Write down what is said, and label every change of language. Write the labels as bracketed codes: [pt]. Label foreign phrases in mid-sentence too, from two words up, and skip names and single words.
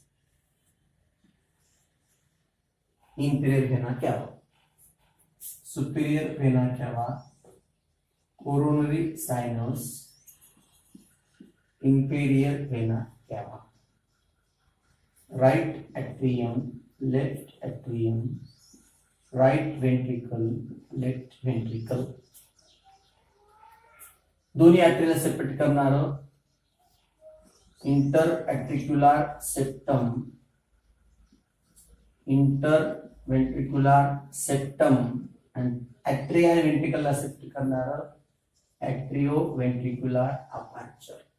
[en] inferior vena cava. Superior vena cava, coronary sinus, inferior vena cava. Right atrium, left atrium, right ventricle, left ventricle. [mr] दोन्ही आर्टरीला सेपरेट करणार [en] inter atricular septum, inter ventricular septum [mr] आणि ॲट्रिया आणि वेंट्रिकलला सेपरेट करणार [en] atrio ventricular aperture.